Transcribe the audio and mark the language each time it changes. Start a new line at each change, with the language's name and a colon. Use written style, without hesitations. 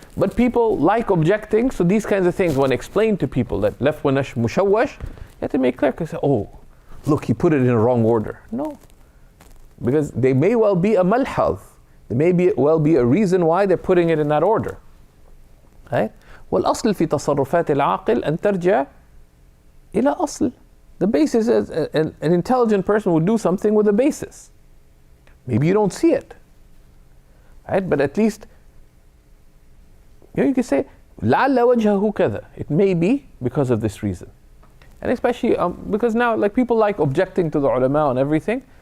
English: But people like objecting, so these kinds of things, when explained to people that laf wa nashr mushawwash, you have to make clear, because say, oh, look, he put it in a wrong order. No. Because they may well be a malhaz. There may well be a reason why they're putting it in that order. Right?
Arabic: والأصل في تصرفات العاقل أن ترجع إلى أصل.
English: The basis is an intelligent person would do something with a basis. Maybe you don't see it. Right? But at least you can say
Arabic: لعل وجهه كذا.
English: It may be because of this reason. And especially because now like people like objecting to the ulama and everything.